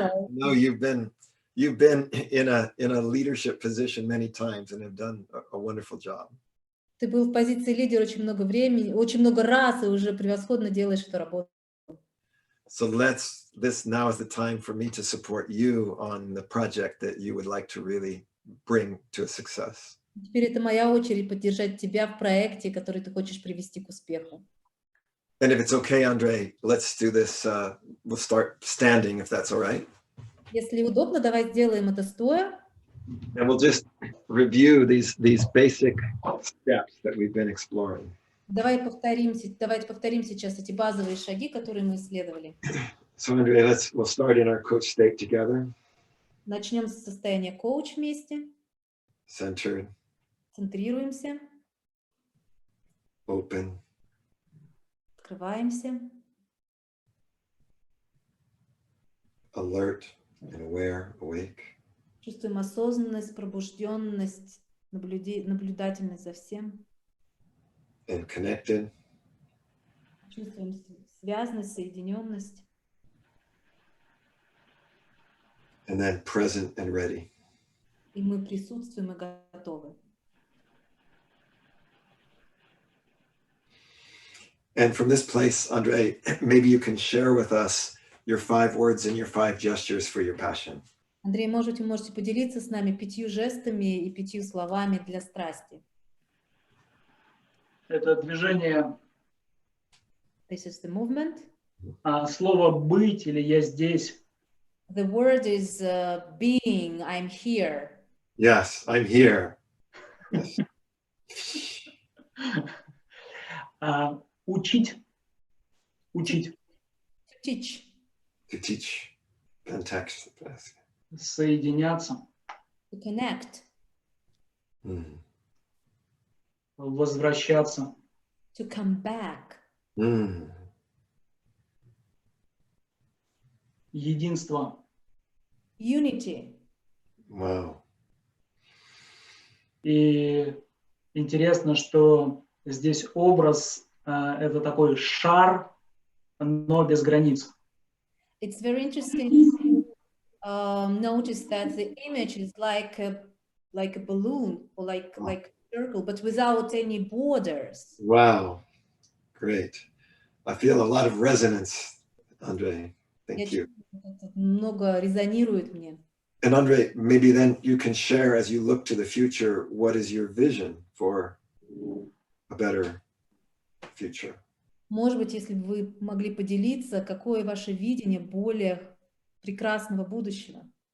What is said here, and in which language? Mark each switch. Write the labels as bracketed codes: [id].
[en] No, you've been in a leadership position many times and have done a wonderful job. [ru] Ты был в позиции лидера очень много времени, очень много раз, и уже превосходно делаешь эту работу. [en] So this now is the time for me to support you on the project that you would like to really bring to a success. [ru] Теперь это моя очередь поддержать тебя в проекте, который ты хочешь привести к успеху. [en] And if it's okay, Andrei, let's do this. We'll start standing, if that's all right. [ru] Если удобно, давай сделаем это стоя. [en] And we'll just review these basic steps that we've been exploring. [ru] Давайте повторим сейчас эти базовые шаги, которые мы исследовали. [en] So, Andrea, we'll start in our coach state together. [ru] Начнем с состояния коуч вместе. [en] Centered, [ru] Центрируемся, [en] open, [ru] открываемся, [en] alert and aware, awake. [ru] чувствуем осознанность, пробужденность, наблюдательность за всем. [en] And connected, [ru] Чувствуем связность, соединенность. [en] and then present and ready. [ru] И мы присутствуем и готовы. [en] And from this place, Andre, maybe you can share with us your 5 words and your 5 gestures for your passion. [ru] Андрей, может, вы можете поделиться с нами 5 жестами и 5 словами для страсти. Это движение, [en] This is the movement. [ru] слово «быть» или «я здесь». [en] The word is being, I'm here. Yes, I'm here. Yes. [ru] Учить. Учить. [en] To teach. To teach. Fantastic. [ru] Соединяться. [en] To connect. Mm. [ru] Возвращаться. [en] To come back. Mm. [ru] Единство. [en] Unity. Wow. [ru] И интересно, что здесь образ это такой шар, но без границ. [en] It's very interesting to notice that the image is like a balloon or like a circle, but without any borders. Wow. Great. I feel a lot of resonance, Andre. Thank you. [ru] Много резонирует мне. [en] And Andre, maybe then you can share as you look to the future, what is your vision for a better future? [ru] Может быть, если бы вы могли поделиться, какое ваше видение более прекрасного будущего?